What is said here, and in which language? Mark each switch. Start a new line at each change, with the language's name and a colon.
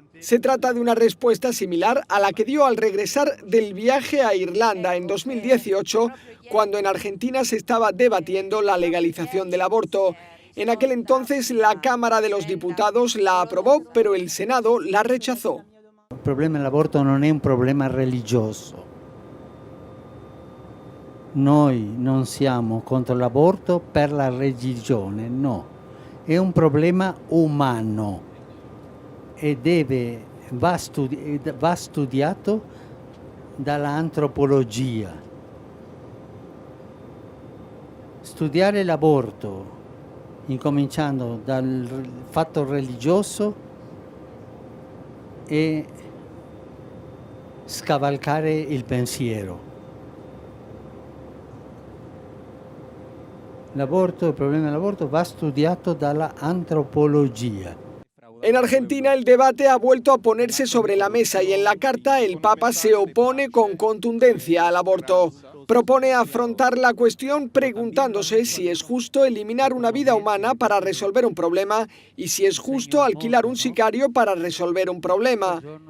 Spanish: Se trata de una respuesta similar a la que dio al regresar del viaje a Irlanda en 2018, cuando en Argentina se estaba debatiendo la legalización del aborto. En aquel entonces la Cámara de los Diputados la aprobó, pero el Senado la rechazó.
Italian: Il problema dell'aborto non è un problema religioso. Noi non siamo contro l'aborto per la religione, no. È un problema umano e va studiato dall'antropologia. Studiare l'aborto, incominciando dal fatto religioso e scavalcare il pensiero. Il problema dell'aborto va studiato dalla antropología.
Spanish: En Argentina el debate ha vuelto a ponerse sobre la mesa y en la carta el Papa se opone con contundencia al aborto. Propone afrontar la cuestión preguntándose si es justo eliminar una vida humana para resolver un problema y si es justo alquilar un sicario para resolver un problema.